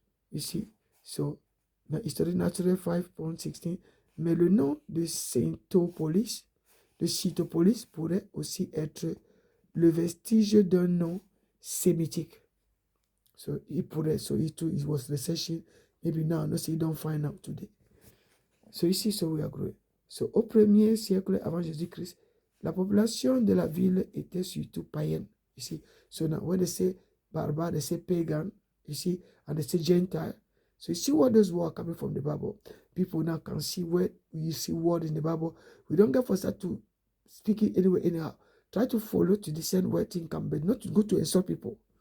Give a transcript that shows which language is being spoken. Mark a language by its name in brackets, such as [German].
[French] You see, so dans Histoire naturelle 5.16, mais le nom de Scythopolis pourrait aussi être le vestige d'un nom sémitique. [English] So it [French] pourrait, [English] so it too, it was researching, maybe now, no, so you don't find out today. So ici, so we are growing. [French] So au 1er siècle avant Jésus-Christ, la population de la ville était surtout païenne. [English] Ici, so now when they say barbare, they say pagan, you see, and they say Gentile. So you see what those words coming from the Bible. People now can see where you see word in the Bible. We don't get forced to speak it anyway, anyhow. Try to follow to discern where things come, but not to go to insult people.